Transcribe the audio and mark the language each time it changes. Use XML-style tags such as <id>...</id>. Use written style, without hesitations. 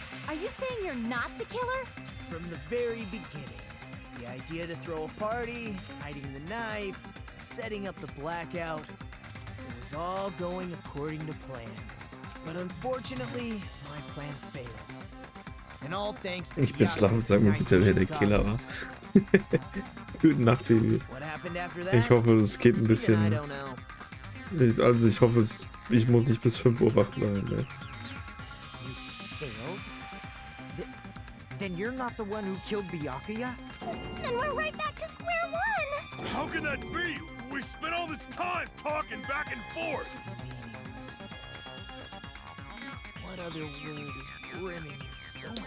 <en>Are you saying you're not the killer? From the very beginning, the idea to throw a party, hiding the knife, setting up the blackout, it was all going according to plan. But unfortunately, my plan failed. And all thanks to</en> <de>Ich bin schlafen, sag mir bitte, wer der Killer war. Gute Nacht, Baby.</de> <en>What happened after that?</en> <de>Ich hoffe, es geht ein</de> <en>Even I</en> <de>bisschen.</de> <en>don't know.</en> <de>Also ich hoffe, ich muss nicht bis 5 Uhr wach bleiben. Ne?</de> <en>Failed? Then you're not the one who killed Byakuya? Then we're right back to square one! How can that be? We spent all this time talking back and forth! What other word is brimming with so much</en>